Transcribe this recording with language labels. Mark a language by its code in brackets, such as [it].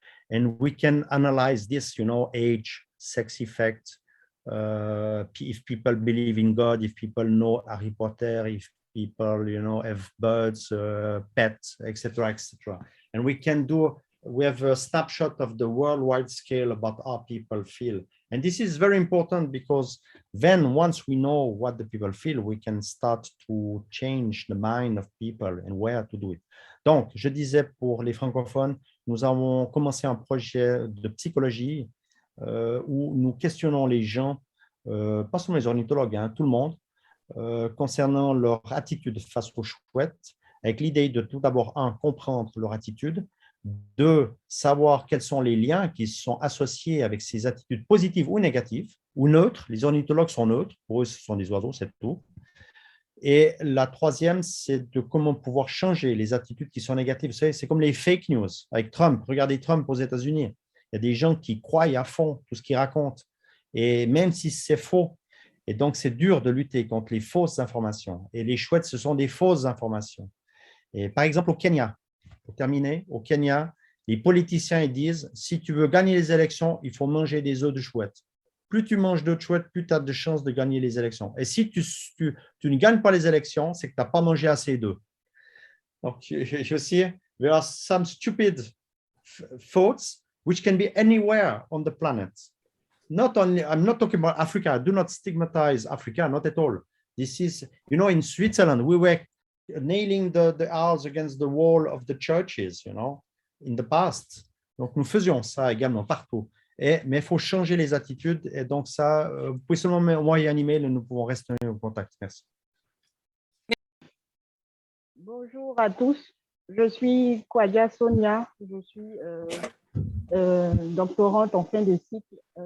[en] And we can analyze this, you know, age, sex effect, if people believe in God, if people know Harry Potter, if people, you know, have birds, pets, etc., etc. And we have a snapshot of the worldwide scale about how people feel. And this is very important because then once we know what the people feel, we can start to change the mind of people and where to do it. [fr] Donc, je disais pour les francophones, nous avons commencé un projet de psychologie où nous questionnons les gens, pas seulement les ornithologues, hein, tout le monde, concernant leur attitude face aux chouettes, avec l'idée de tout d'abord, un, comprendre leur attitude, deux, savoir quels sont les liens qui sont associés avec ces attitudes positives ou négatives, ou neutres. Les ornithologues sont neutres, pour eux ce sont des oiseaux, c'est tout. Et la troisième, c'est de comment pouvoir changer les attitudes qui sont négatives. Vous savez, c'est comme les fake news avec Trump. Regardez Trump aux États-Unis. Il y a des gens qui croient à fond tout ce qu'il raconte. Et même si c'est faux, et donc c'est dur de lutter contre les fausses informations. Et les chouettes, ce sont des fausses informations. Et par exemple, au Kenya, pour terminer, au Kenya, les politiciens ils disent, si tu veux gagner les élections, il faut manger des œufs de chouette. Plus tu manges d'œufs de chouette, plus tu as de chances de gagner les élections. Et si tu ne gagnes pas les élections, c'est que tu n'as pas mangé assez d'œufs. Donc, je sais, [en] there are some stupid thoughts which can be anywhere on the planet. Not only, I'm not talking about Africa. I do not stigmatize Africa, not at all. This is, you know, in Switzerland, we were nailing the owls against the wall of the churches, you know, in the past. [fr] Donc, nous faisions ça également partout. Mais il faut changer les attitudes. Et donc, ça, vous pouvez seulement m'envoyer un email et nous pouvons rester en contact. Merci. Bonjour à tous. Je suis Kwadia Sonia. Je suis doctorante en fin de cycle.